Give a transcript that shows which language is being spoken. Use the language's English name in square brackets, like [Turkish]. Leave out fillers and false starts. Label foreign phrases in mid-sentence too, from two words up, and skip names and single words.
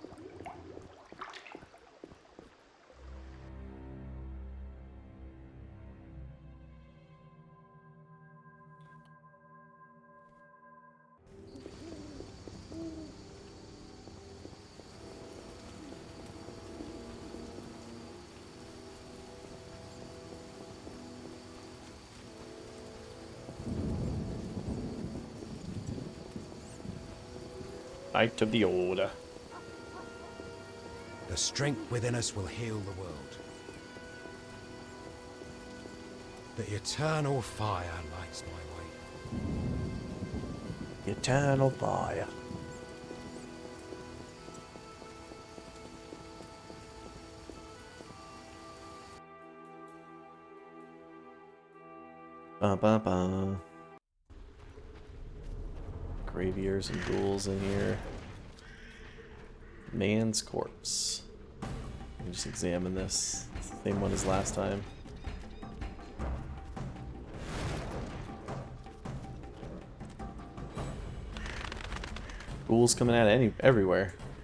[English] Knight of the Order. The strength within us will heal the world. The eternal fire lights my way. Eternal fire. Ba ba ba. Graviers and ghouls in here. Man's corpse. Let me just examine this. It's the same one as last time. Ghouls coming out everywhere.